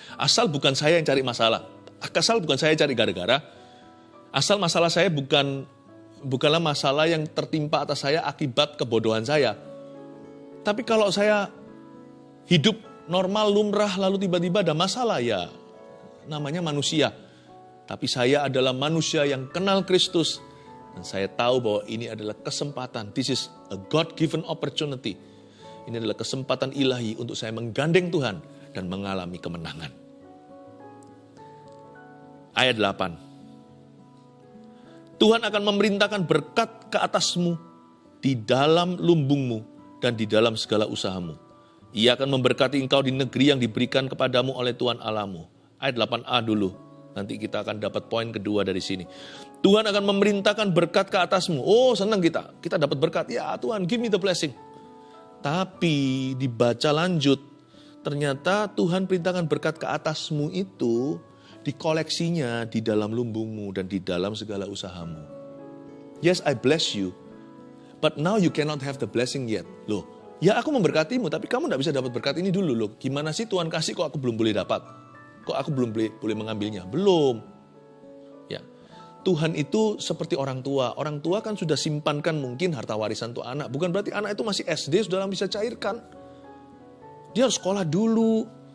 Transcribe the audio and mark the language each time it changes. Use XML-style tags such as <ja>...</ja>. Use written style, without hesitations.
<id>Asal bukan saya yang cari masalah, asal bukan saya cari gara-gara, asal masalah saya bukanlah masalah yang tertimpa atas saya akibat kebodohan saya. Tapi kalau saya hidup normal, lumrah, lalu tiba-tiba ada masalah, ya namanya manusia. Tapi saya adalah manusia yang kenal Kristus. Dan saya tahu bahwa ini adalah kesempatan.</id> <en>This is a God-given opportunity.</en> <id>Ini adalah kesempatan ilahi untuk saya menggandeng Tuhan dan mengalami kemenangan. Ayat 8. Tuhan akan memerintahkan berkat ke atasmu di dalam lumbungmu dan di dalam segala usahamu. Ia akan memberkati engkau di negeri yang diberikan kepadamu oleh Tuhan Allahmu. Ayat 8a dulu. Nanti kita akan dapat poin kedua dari sini. Tuhan akan memerintahkan berkat ke atasmu. Oh, senang kita. Kita dapat berkat. Ya Tuhan,</id> <en>give me the blessing.</en> <id>Tapi dibaca lanjut. Ternyata Tuhan perintahkan berkat ke atasmu itu dikoleksinya di dalam lumbungmu dan di dalam segala usahamu.</id> <en>Yes, I bless you. But now you cannot have the blessing yet.</en> <id>Loh, ya aku memberkatimu, tapi kamu tidak bisa dapat berkat ini dulu loh. Gimana sih Tuhan kasih kok aku belum boleh dapat? Kok aku belum boleh mengambilnya? Belum. Ya, Tuhan itu seperti orang tua. Orang tua kan sudah simpankan mungkin harta warisan untuk anak. Bukan berarti anak itu masih SD sudah bisa cairkan. Dia harus sekolah dulu.</id>